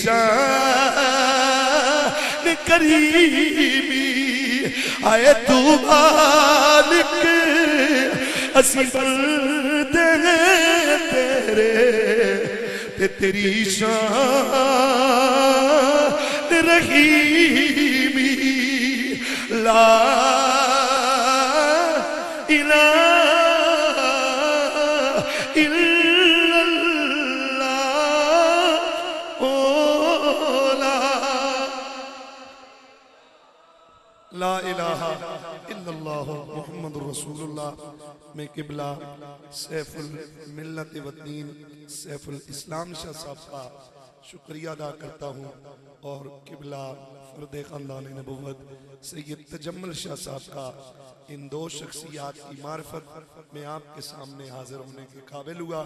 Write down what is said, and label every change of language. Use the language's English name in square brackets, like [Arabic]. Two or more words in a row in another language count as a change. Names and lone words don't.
[Punjabi] شان کریمی آئے تُو مالک اسی بندے تیرے تے تیری شان رحیمی [Arabic] لا إله إلا الله او لا إله إلا الله محمد رسول الله. [Urdu] میں قبلہ سیف الملت و دین سیف الاسلام شاہ صاحب کا شکریہ ادا کرتا ہوں اور قبلہ فرد خاندان نبوت سید تجمل شاہ صاحب کا ان دو شخصیات کی معرفت میں آپکے سامنے حاضر ہونے کے قابل ہوا.